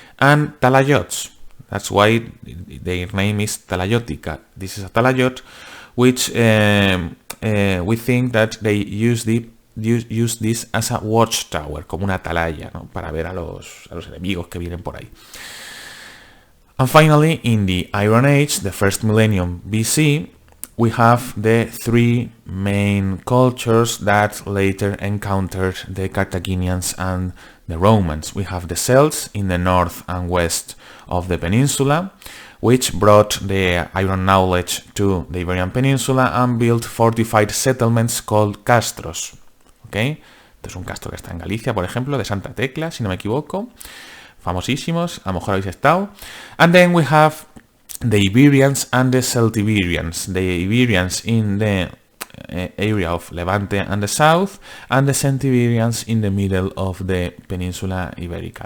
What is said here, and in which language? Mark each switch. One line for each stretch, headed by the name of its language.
English: And talayots, that's why their name is talayótica. This is a talayot, which we think that they use this as a watchtower,
Spanish: como una atalaya, ¿no? Para ver a los enemigos que vienen por ahí.
English: And finally, in the Iron Age, the first millennium BC, we have the three main cultures that later encountered the Carthaginians and the Romans. We have the Celts in the north and west of the peninsula, which brought the iron knowledge to the Iberian Peninsula and built fortified settlements called castros. ¿Okay?
Spanish: Este es un castro que está en Galicia, por ejemplo, de Santa Tecla, si no me equivoco. Famosísimos, a lo mejor habéis estado.
English: And then we have the Iberians and the Celtiberians. The Iberians in the area of Levante and the south, and the Celtiberians in the middle of the Peninsula Ibérica.